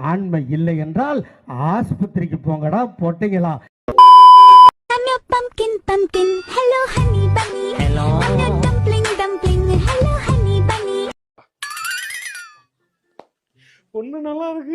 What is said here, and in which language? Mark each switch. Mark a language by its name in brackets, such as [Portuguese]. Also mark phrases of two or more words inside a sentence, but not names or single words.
[Tamil] உண்மை இல்லை என்றால் ஆஸ்பத்திரிக்கு போங்கடா பொட்டைங்களா. [English] pumpkin pumpkin hello honey bunny hello dumpling dumpling hello honey bunny [Tamil] பொண்ணு நல்லா இருக்கு.